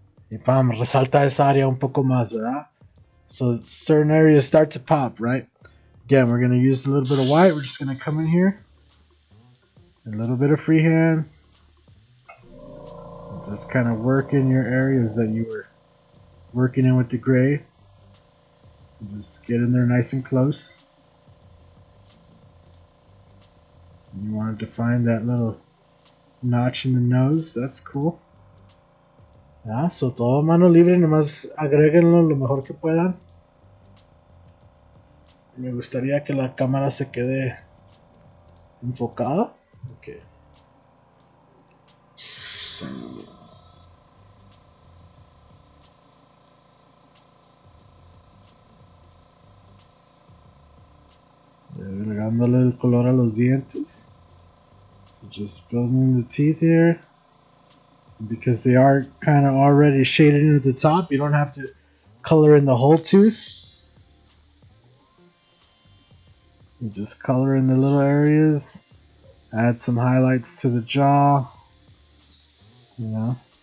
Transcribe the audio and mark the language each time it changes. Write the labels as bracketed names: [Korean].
[Spanish] Y pam, resalta esa área un poco más, ¿verdad? [English] So certain areas start to pop, right? Again, we're going to use a little bit of white. We're just going to come in here. A little bit of freehand. Just kind of work in your areas that you were working in with the gray. Just get in there nice and close. You want to define that little notch in the nose. That's cool. [Spanish] So todo mano libre, nomás agréguenlo lo mejor que puedan. Me gustaría que la cámara se quede enfocada. Okay. Agregándole el color a los dientes. [English] So just building the teeth here. Because they are kind of already shaded into the top, you don't have to color in the whole tooth. You just color in the little areas. Add some highlights to the jaw. You know.